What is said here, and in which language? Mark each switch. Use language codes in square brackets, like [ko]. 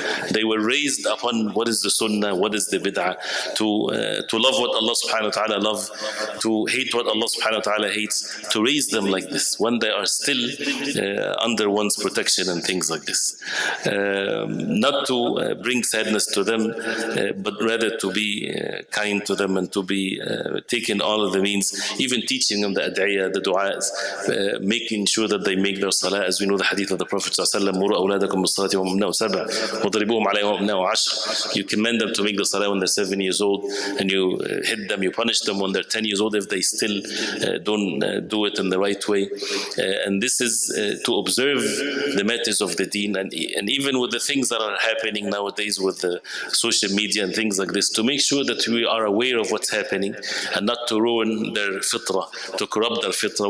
[en] They were raised upon what is the sunnah, what is the bid'ah, to love what Allah subhanahu wa ta'ala loves, to hate what Allah subhanahu wa ta'ala hates, to raise them like this when they are still under one's protection and things like this. Not to bring sadness to them, but rather to be kind to them and to be taking all of the means, even teaching them the ad'iyah, the du'as, making sure that they make their salah. As we know the hadith of the Prophet ﷺ, [ar] مُرُوا أَوْلَادَكُمْ بِالصَّلَاةِ وَهُمْ أَبْنَاءُ سَبْعٍ وَاضْرِبُوهُمْ عَلَيْهَا وَهُمْ أَبْنَاءُ عَشْرٍ. [en] You command them to make the salah when they're 7 years old, and you hit them, you punish them when they're 10 years old if they still don't do it in the right way. And this is to observe the matters of the deen, and even with the things that are happening nowadays with the social media and things like this, to make sure that we are aware of what's happening and not to ruin their fitrah, to corrupt their fitrah.